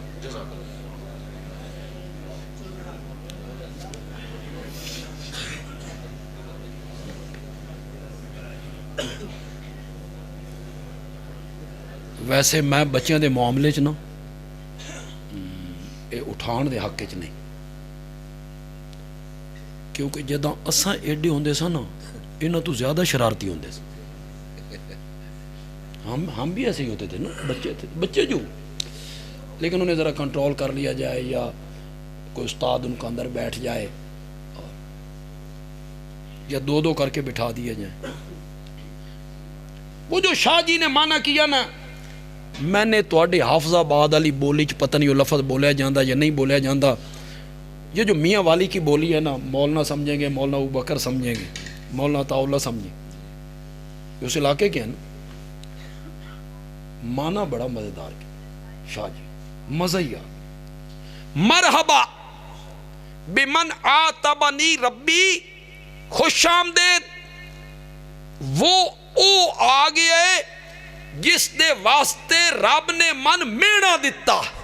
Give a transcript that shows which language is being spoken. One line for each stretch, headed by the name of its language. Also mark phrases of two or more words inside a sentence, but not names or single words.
Punjabi: ویسے میں بچیاں دے معاملے چ نا اے اٹھان دے حق چ نہیں, کیونکہ جداں اساں ایڈے ہوندے سا نا انہاں تو زیادہ شرارتی ہوندے سن.
Urdu: ہم بھی ایسے ہی ہوتے تھے نا, بچے تھے, بچے جو, لیکن انہیں ذرا کنٹرول کر لیا جائے یا کوئی استاد ان کا اندر بیٹھ جائے یا دو کر کے بٹھا دیا جائے. وہ جو شاہ جی نے مانا کیا نا, میں نے
Punjabi: تواڈے حافظ آباد والی بولی چ پتہ نہیں وہ لفظ بولیا جاندا یا نہیں بولیا جاندا.
Urdu: یہ جو میاں والی کی بولی ہے نا, مولانا سمجھیں گے, مولانا ابو بکر سمجھیں گے, مولانا عطا اللہ سمجھیں, اس علاقے کے ہیں نا. مانا بڑا مزیدار کیا شاہ جی, مزہ ہی آ.
Arabic: مرحبا بمن آتبنی ربی,
Punjabi: خوش آمدید وہ او آ گیا جس دے واسطے رب نے من مینا دیتا.